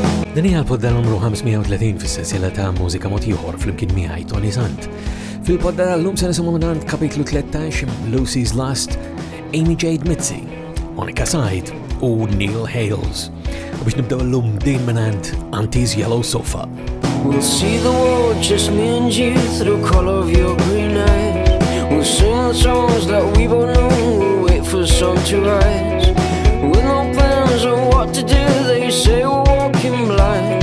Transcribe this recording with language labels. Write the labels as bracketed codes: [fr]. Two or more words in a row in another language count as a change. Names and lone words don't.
[mt] Din hija l-podda numru 530 fis-sensiela ta' Mużika Mod Ieħor flimkien miegħi Toni Sant. Fil-podda llum se nisimgħu minn kapitlu 13 Lucy's Last, Amy Jade Mitzi, Monica Side u Neil Hales. U biex nibdew llum din minn Auntie's Yellow Sofa. [en] We'll see the world, just me and you, through the color of your green eyes. We'll sing the songs that we both know, we'll wait for the sun to rise. With no plans of what to do, they say we're walking blind.